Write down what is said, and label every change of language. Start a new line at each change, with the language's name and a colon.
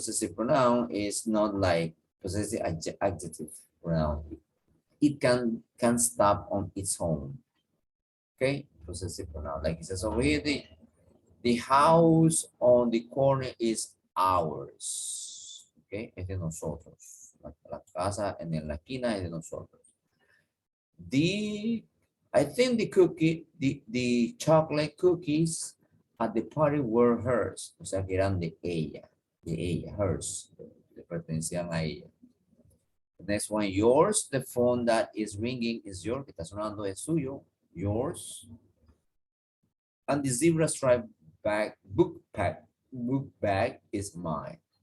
English: Possessive pronoun is not like possessive adjective pronoun. It can stop on its own. Okay, possessive pronoun. Like it says over here, the house on the corner is ours.
Spanish: Okay, es de nosotros. La casa en la esquina es de nosotros.
English: I think the chocolate cookies at the party were hers.
Spanish: O sea, que eran de ella, hers. Le pertenecían a ella.
English: The next one, yours. The phone that is ringing is yours.
Spanish: Que está sonando es suyo.
English: Yours. And the zebra stripe book bag is mine.